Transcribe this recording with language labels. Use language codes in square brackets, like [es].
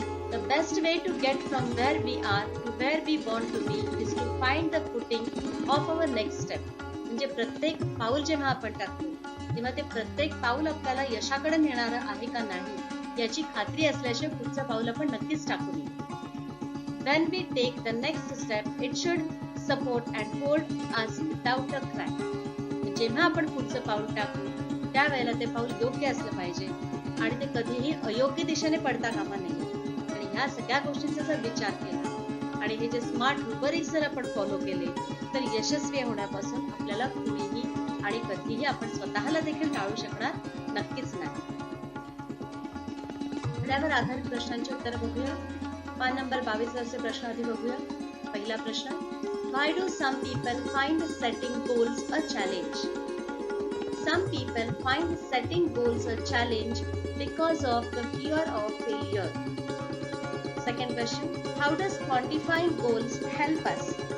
[en] The best way to get from where we are to where we want to be is to find the footing of our next step. [mr] म्हणजे प्रत्येक पाऊल जेव्हा आपण टाकतो तेव्हा ते प्रत्येक पाऊल आपल्याला यशाकडे नेणारं आहे का नाही याची खात्री असल्याशिवाय पुढचं पाऊल आपण नक्कीच टाकू नये. [en] When we take the next step, it should support and hold us without a crack. [mr] जेव्हा आपण पुढचं पाऊल टाकू त्यावेळेला ते पाऊल योग्य असलं पाहिजे आणि ते कधीही अयोग्य दिशेने पडता कामा नये. आणि ह्या सगळ्या गोष्टींचा जर विचार केला आणि हे जे स्मार्ट रुब्रिक्स जर आपण फॉलो केले तर यशस्वी होण्यापासून आपल्याला कुणीही आणि कधीही आपण स्वतःला देखील टाळू शकणार नक्कीच नाही. त्यावर आधारित प्रश्नांची उत्तर बघूया. पान नंबर 22 वरचे प्रश्न आधी बघूया. पहिला प्रश्न, [en] Why do some people find setting goals a challenge? Some people find setting goals a challenge because of the fear of failure. Second question, how does quantifying goals help us?